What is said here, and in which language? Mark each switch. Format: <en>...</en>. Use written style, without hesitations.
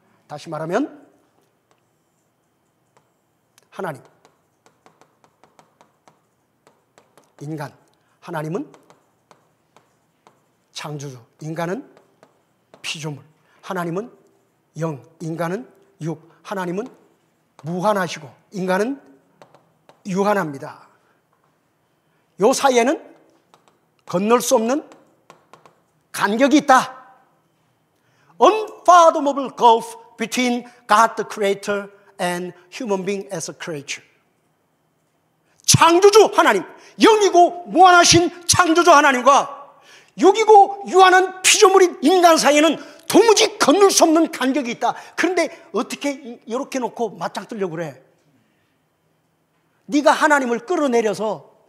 <ko>다시 말하면 하나님, 인간, 하나님은 창조주, 인간은 피조물. 하나님은 영, 인간은 육. 하나님은 무한하시고 인간은 유한합니다. 요 사이에는 건널 수 없는 간격이 있다.</ko> <en>Unfathomable gulf between God the Creator and human being as a creature.</en> <ko>창조주 하나님, 영이고 무한하신 창조주 하나님과 육이고 유한한 피조물인 인간 사이에는 도무지 건널 수 없는 간격이 있다. 그런데 어떻게 이렇게 놓고 맞짱 뜨려고 그래? 네가 하나님을 끌어내려서</ko>